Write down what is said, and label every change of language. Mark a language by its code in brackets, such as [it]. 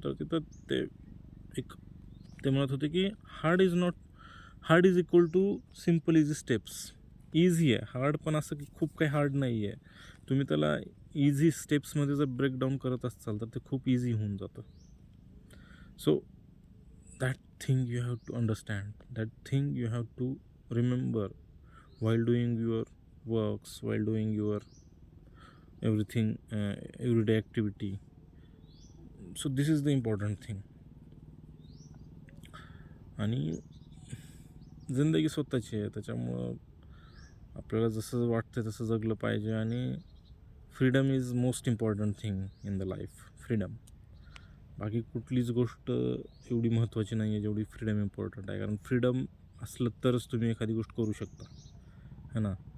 [mr] तर तिथं ते म्हणत होते की [en] Hard is equal to simple easy steps. [mr] Easy आहे, हार्ड पण असं की खूप काही हार्ड नाही आहे. तुम्ही त्याला इझी स्टेप्समध्ये जर ब्रेकडाऊन करत असाल तर ते खूप इझी होऊन जातं. [en] So that thing you have to understand, that thing you have to remember while doing your works, while doing your everything, everyday activity. So this is the important thing. [mr] आणि जिंदगी स्वतःची आहे, त्याच्यामुळं आपल्याला जसं वाटतं तसं जगलं पाहिजे. [en] आणि freedom is most important thing in the life. Freedom [mr] बाकी कुठलीच गोष्ट एवढी महत्त्वाची नाही आहे जेवढी फ्रीडम इम्पॉर्टंट आहे. कारण फ्रीडम असलं तरच तुम्ही एखादी गोष्ट करू शकता, है ना.